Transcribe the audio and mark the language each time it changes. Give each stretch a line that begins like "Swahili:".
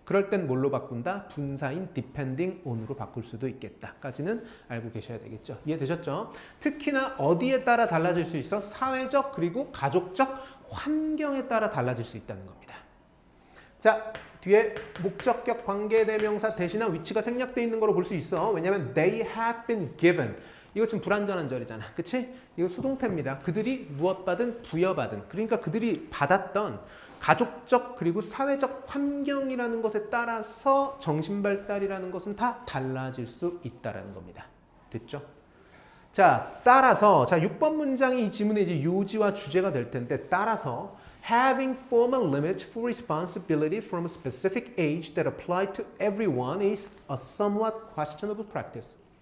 Korean: 그럴 땐 뭘로 바꾼다? 분사인
English: depending on
Korean: 으로 바꿀 수도 있겠다. 까지는 알고 계셔야 되겠죠. 이해되셨죠? 특히나 어디에 따라 달라질 수 있어? 사회적 그리고 가족적 환경에 따라 달라질 수 있다는 겁니다. 자, 뒤에 목적격 관계대명사 대신한 위치가 생략되어 있는 거로 볼 수 있어. 왜냐하면
English: they have been given.
Korean: 이거 지금 불완전한 절이잖아. 그치? 이거 수동태입니다. 그들이 무엇 받은? 부여받은. 그러니까 그들이 받았던 가족적 그리고 사회적 환경이라는 것에 따라서 정신발달이라는 것은 다 달라질 수 있다는 겁니다. 됐죠? 자, 따라서 자 6번 문장이 이 지문의 이제 요지와 주제가 될 텐데 따라서
English: having formal limits for responsibility from a specific age that apply to everyone is a somewhat questionable practice.